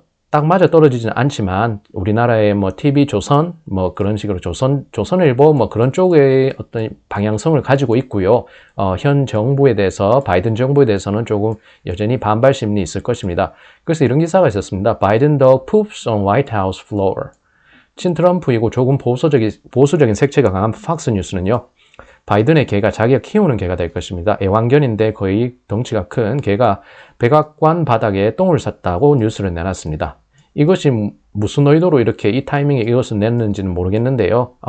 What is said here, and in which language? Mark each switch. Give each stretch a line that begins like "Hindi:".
Korean: 딱 맞아 떨어지진 않지만 우리나라의 TV조선 그런 식으로 조선일보 그런 쪽의 어떤 방향성을 가지고 있고요. 현 정부에 대해서 바이든 정부에 대해서는 조금 여전히 반발 심리 있을 것입니다. 그래서 이런 기사가 있었습니다.
English: Biden dog poops on White House floor.
Korean: 친트럼프이고 조금 보수적인 색채가 강한 팍스 뉴스는요. 바이든의 개가 자기가 키우는 개가 될 것입니다. 애완견인데 거의 덩치가 큰 개가 백악관 바닥에 똥을 쌌다고 뉴스를 내놨습니다. 이것이 무슨 의도로 이렇게 이 타이밍에 이것을 냈는지는 모르겠는데요.